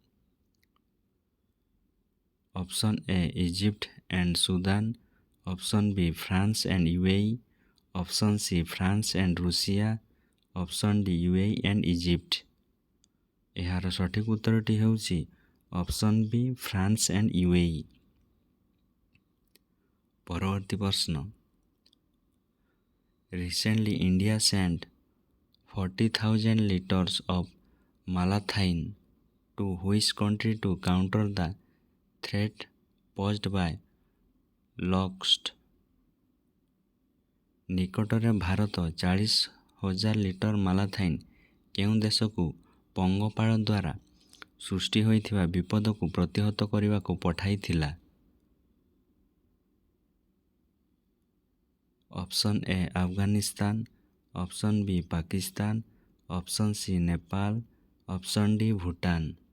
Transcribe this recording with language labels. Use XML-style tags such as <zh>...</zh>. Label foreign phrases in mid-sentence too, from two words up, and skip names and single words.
<en>Option A Egypt and Sudan, Option B France and UAE, Option C France and Russia, Option D UAE and Egypt.</en> <or>ଏହାର ସଠିକ ଉତ୍ତରଟି ହେଉଛି</or> <en>Option B France and UAE.</en> <or>ପରବର୍ତ୍ତୀ ପ୍ରଶ୍ନ,</or> <en>Recently India sent 40,000 liters of malathain to which country to counter the threat posed by locusts।</en> <or>ନିକଟରେ ଭାରତ 40,000 ଲିଟର ମାଲାଥାଇନ୍ କେଉଁ ଦେଶକୁ ପଙ୍ଗପାଳ ଦ୍ୱାରା ସୃଷ୍ଟି ହୋଇଥିବା ବିପଦକୁ ପ୍ରତିହତ କରିବାକୁ ପଠାଇଥିଲା?</or> <en>Option A Afghanistan, Option B Pakistan, Option C Nepal, Option D Bhutan.</en>